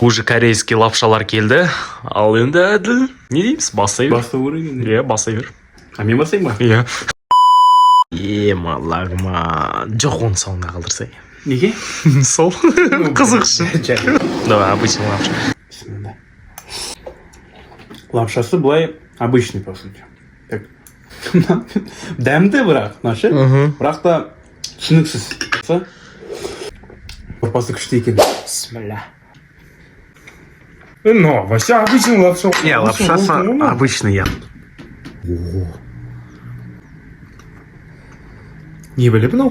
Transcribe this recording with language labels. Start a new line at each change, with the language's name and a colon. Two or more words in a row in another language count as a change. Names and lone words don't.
Russian: Уже корейский
Kazakh: лапшалар келді. Ал енді Әділ, не дейміз, бастай бер. Бастау керек енді. Иә, бастай бер. А мен бастайын ба? Иә. Лагма. Жоқ, оны соңына қалдырсай. Неге? Сол. Қызық үшін.
Russian: Давай, обычный лапша.
Kazakh: Бисмилла. Лапшасы былай
Russian: обычный, по сути. Так.
Kazakh: Дәмді бірақ, нашы. Бірақ та түсініксіз. Сорпасы күшті екен. Бисмилля.
Russian: Ну, вообще обычный лапша.
Kazakh: Иә, лапшасы обычный, иә. Не біліп мынау?